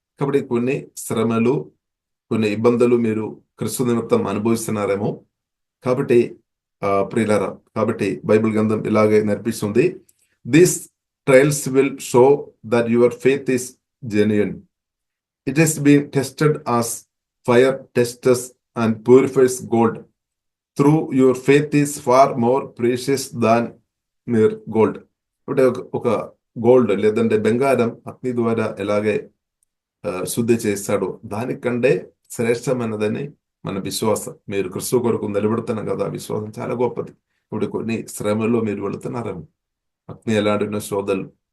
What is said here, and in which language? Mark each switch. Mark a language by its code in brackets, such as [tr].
[te] కాబట్టి కొన్ని శ్రమలు, కొన్ని ఇబ్బందులు మీరు క్రీస్తు నిమిత్తం అనుభవిస్తున్నారేమో. కాబట్టి ప్రియులారా, కాబట్టి బైబిల్ గ్రంథం ఇలాగే నేర్పిస్తుంది, [en] This trials will show that your faith is genuine. It is being tested as fire tests and purifies gold. Through your faith is far more precious than mere gold. [te] అంటే ఒక గోల్డ్ లేదంటే బంగారం అగ్ని ద్వారా ఎలాగే శుద్ధి చేస్తాడు, దానికంటే శ్రేష్టమైనదని మన విశ్వాసం. మీరు క్రీస్తు కొరకు నిలబడుతున్నారు కదా, విశ్వాసం చాలా గొప్పది. ఇప్పుడు కొన్ని శ్రమల్లో మీరు వెళుతున్నారేమో, అగ్ని ఎలాంటి శోధనలు.